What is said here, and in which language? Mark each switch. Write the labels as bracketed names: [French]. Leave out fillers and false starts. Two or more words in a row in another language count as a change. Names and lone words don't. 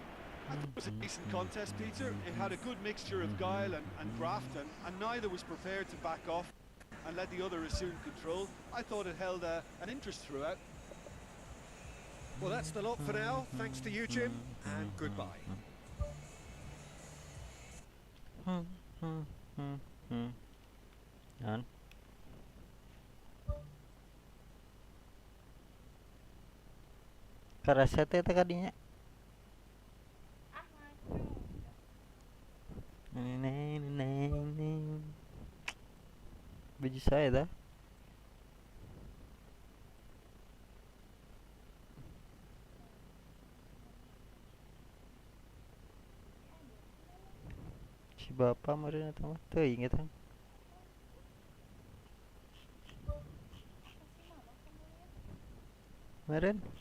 [English] I thought it was a decent contest, Peter. It had a good mixture of guile and graft, and neither was prepared to back off and let the other assume control. I thought it held an interest throughout. Well, that's the lot for now. Thanks to you, Jim, and goodbye. Yan. [Sundanese] Karasa teh kadinya. [Malay] Baju saya dah. [Sundanese] Si bapak meureun eta mah teuing eta. Meureun.